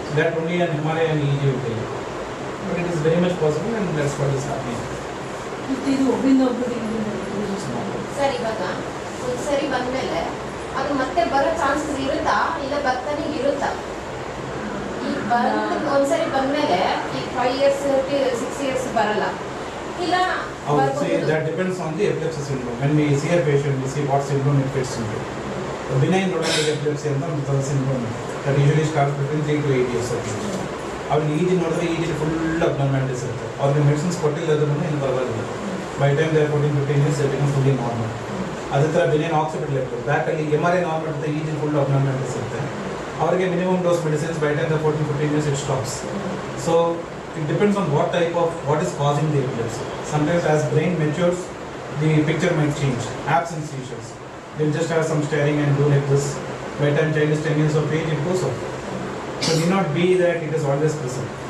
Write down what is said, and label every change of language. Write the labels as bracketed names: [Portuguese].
[English] So that only an MRI and EEG will tell you. But it is very much possible and that's what is happening. [Kannada] ಮತ್ತು ಇದು ಒಬ್ಬರಿಂದ ಒಬ್ಬರಿಗೆ sir, ಇವಾಗ ಒಂದ್ಸರಿ ಬಂದ್ಮೇಲೆ ಅದು ಮತ್ತೆ ಬರೋ ಚಾನ್ಸಸ್ ಇರುತ್ತಾ, ಇಲ್ಲ ಬರ್ತಾನೆ ಇರುತ್ತಾ? ಈ ಒಂದ್ಸರಿ ಬಂದ್ಮೇಲೆ ಈ [English] 5 years 6 years [Kannada] ಬರಲ್ಲ, ಇಲ್ಲ [English] That depends on the epilepsy syndrome. When we see a patient, we see what syndrome it fits into. The benign neurologic epilepsy and the syndrome that usually starts between 3 to 8 years of age. [Kannada] ಅವ್ರಿಗೆ easy ನೋಡಿದ್ರೆ easy full abnormalities ಇರುತ್ತೆ. ಅವ್ರಿಗೆ medicines ಕೊಟ್ಟಿಲ್ಲದ್ರೂ ಏನು ಪರವಾಗಿಲ್ಲ. [English] By time they 14-15 years they become fully normal. [Kannada] ಅದೇ ಥರ ಬೆನಿಯನ್ occipital ಇರ್ತದೆ. ಬ್ಯಾಕಲ್ಲಿ MRI normal ಇರುತ್ತೆ, ಈಜಿ ಫುಲ್ ಅಬ್ನಾರ್ಮ್ಯಾಲಿಟೀಸ್ ಇರುತ್ತೆ. ಅವರಿಗೆ minimum dose medicines [English] By time they 14-15 years it stops. So it depends on what is causing the epilepsy. Sometimes as brain matures, the picture might change. Absence seizures, they'll just have some staring and do like this. By the time child is 10 years of age, it goes off. So it need not be that it is always present.